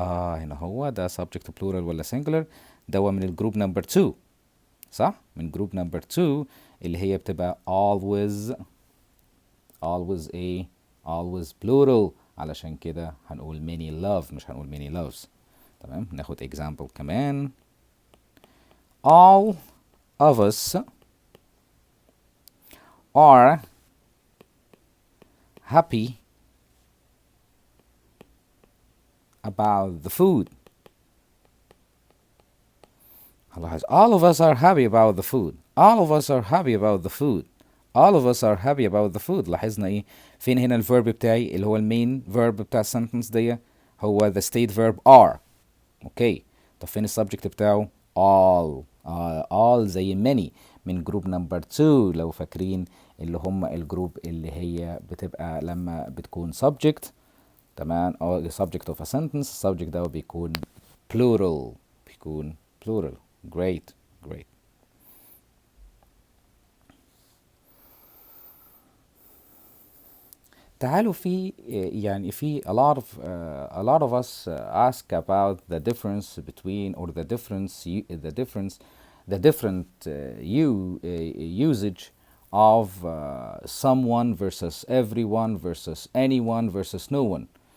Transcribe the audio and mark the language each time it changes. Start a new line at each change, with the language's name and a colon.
Arabic: هنا هو ده subject plural ولا singular؟ ده من الجروب نمبر 2 صح؟ من جروب نمبر 2 اللي هي بتبقى always plural. علشان كده هنقول
English: many love
Arabic: مش هنقول
English: many loves.
Arabic: تمام. ناخد example كمان.
English: all of us are happy about the food. all of us are happy about the food. all of us are happy about the food. all of us are happy about the food.
Arabic: لاحظنا ايه فين هنا الفيرب بتاعي اللي هو المين فيرب بتاع السنتنس دي؟ هو
English: the state verb are.
Arabic: اوكي. طب فين السبجكت بتاعه؟ all. all زي many من جروب نمبر 2 لو فاكرين اللي هم الجروب اللي هي بتبقى لما بتكون subject.
English: تمام. subject of a sentence. subject
Arabic: ده بيكون
English: plural. great.
Arabic: تعالوا في يعني في
English: a lot of us ask about the difference between or the different usage of someone versus everyone versus anyone versus no one.